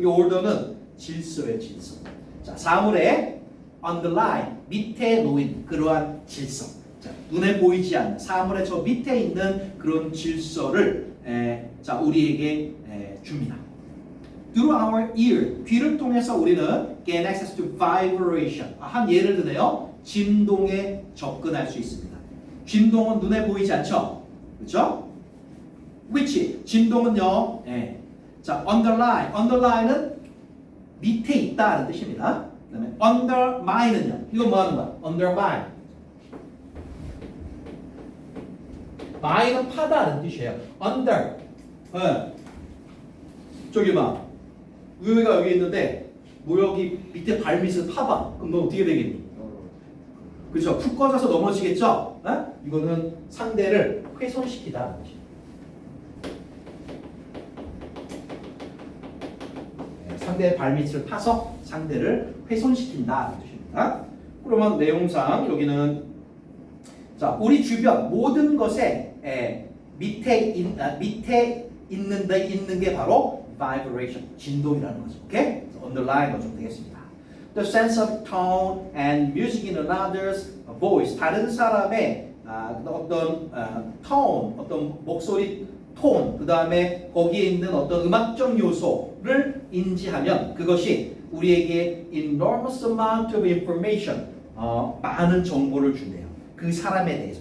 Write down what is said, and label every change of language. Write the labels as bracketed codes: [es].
[ko] 이 order는 질서의 질서. 자, 사물의 underline, 밑에 놓인 그러한 질서. 자, 눈에 보이지 않는 사물의 저 밑에 있는 그런 질서를 자, 우리에게 줍니다. [en] Through our ear, [ko] 귀를 통해서 우리는 [en] gain access to vibration. [ko] 한 예를 드네요. 진동에 접근할 수 있습니다. 진동은 눈에 보이지 않죠? 그렇죠? which, 진동은요. 자, underline은 밑에 있다는 뜻입니다. 그다음에 undermine은요. 이건 뭐 하는 거야? undermine. mine은 파다는 뜻이에요. under. 저기 봐. 우유가 여기 있는데 모여기 밑에 발밑을 파봐. 그럼 너 어떻게 되겠니? 그렇죠. 푹 꺼져서 넘어지겠죠? 이거는 상대를 훼손시키다는 뜻이에요. 상대의 발밑을 파서 상대를 훼손시킨다는 뜻입니다. 그러면 내용상 여기는 자, 우리 주변 모든 것에 밑에 있는 게 바로 vibration, 진동이라는 거죠. 오케이? underline 거 좀 되겠습니다. [en] the sense of tone and music in another's voice. [ko] 다른 사람의 어떤 tone, 어떤 목소리 톤, 그 다음에 거기에 있는 어떤 음악적 요소를 인지하면 그것이 우리에게 [en] enormous amount of information, [ko] 많은 정보를 준대요. 그 사람에 대해서.